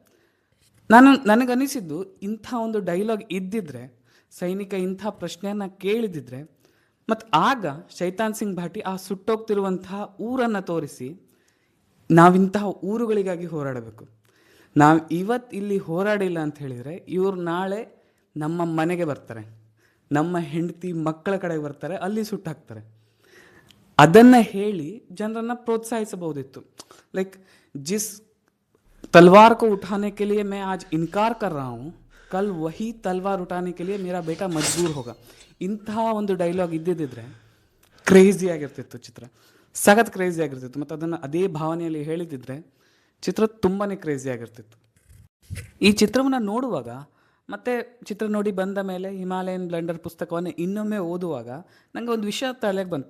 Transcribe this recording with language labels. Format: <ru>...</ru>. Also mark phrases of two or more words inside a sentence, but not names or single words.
<kn>ನನಗನ್ನಿಸಿದ್ದು, ಇಂಥ ಒಂದು ಡೈಲಾಗ್ ಇದ್ದಿದ್ರೆ, ಸೈನಿಕ ಇಂಥ ಪ್ರಶ್ನೆಯನ್ನು ಕೇಳಿದಿದ್ರೆ, ಮತ್ತು ಆಗ ಶೈತಾನ್ ಸಿಂಗ್ ಭಾಟಿ ಆ ಸುಟ್ಟೋಗ್ತಿರುವಂತಹ ಊರನ್ನು ತೋರಿಸಿ, ನಾವಿಂತಹ ಊರುಗಳಿಗಾಗಿ ಹೋರಾಡಬೇಕು, ನಾವು ಇವತ್ತು ಇಲ್ಲಿ ಹೋರಾಡಿಲ್ಲ ಅಂತ ಹೇಳಿದರೆ ಇವರು ನಾಳೆ ನಮ್ಮ ಮನೆಗೆ ಬರ್ತಾರೆ, ನಮ್ಮ ಹೆಂಡತಿ ಮಕ್ಕಳ ಕಡೆಗೆ ಬರ್ತಾರೆ, ಅಲ್ಲಿ ಸುಟ್ಟಾಕ್ತಾರೆ. ಅದನ್ನು ಹೇಳಿ ಜನರನ್ನು ಪ್ರೋತ್ಸಾಹಿಸಬಹುದಿತ್ತು.</kn> <hi>ಲೈಕ್, ಜಿಸ್ तलवार को उठाने के लिए मैं आज इनकार कर रहा हूँ, कल वही तलवार उठाने के लिए मेरा बेटा मजबूर होगा.</hi> <kn>ಇಂತಹ ಒಂದು ಡೈಲಾಗ್ ಇದ್ದಿದ್ದರೆ ಕ್ರೇಜಿ ಆಗಿರ್ತಿತ್ತು ಚಿತ್ರ, ಸಖತ್ ಕ್ರೇಜಿ ಆಗಿರ್ತಿತ್ತು. ಮತ್ತು ಅದನ್ನು ಅದೇ ಭಾವನೆಯಲ್ಲಿ ಹೇಳಿದಿದ್ರೆ ಚಿತ್ರ ತುಂಬಾ ಕ್ರೇಜಿ ಆಗಿರ್ತಿತ್ತು. ಈ ಚಿತ್ರವನ್ನು ನೋಡುವಾಗ, ಮತ್ತು ಚಿತ್ರ ನೋಡಿ ಬಂದ ಮೇಲೆ ಹಿಮಾಲಯನ್ ಬ್ಲೆಂಡರ್ ಪುಸ್ತಕವನ್ನು ಇನ್ನೊಮ್ಮೆ ಓದುವಾಗ ನನಗೆ ಒಂದು ವಿಷಯ ತಲೆಗೆ ಬಂತು.</kn>